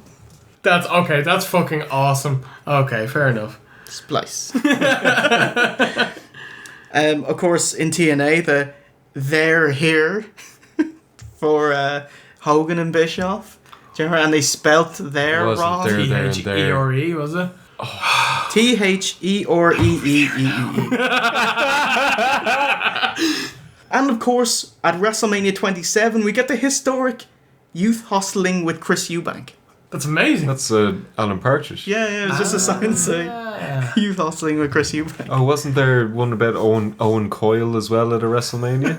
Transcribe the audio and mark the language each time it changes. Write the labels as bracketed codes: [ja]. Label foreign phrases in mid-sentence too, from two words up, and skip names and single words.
[en] That's okay. That's fucking awesome. Okay, fair enough. Splice. Of course, in TNA, they're here for Hogan and Bischoff. Do you remember? And they spelt their wrong. T-H-E-R-E, was it? T-H-E-R-E-E-E-E. And of course, at WrestleMania 27, we get the historic youth hostling with Chris Eubank. That's amazing. That's Alan Partridge. Yeah, it was just a sign saying youth hostling with Chris Eubank. Oh, wasn't there one about Owen Coyle as well at a WrestleMania?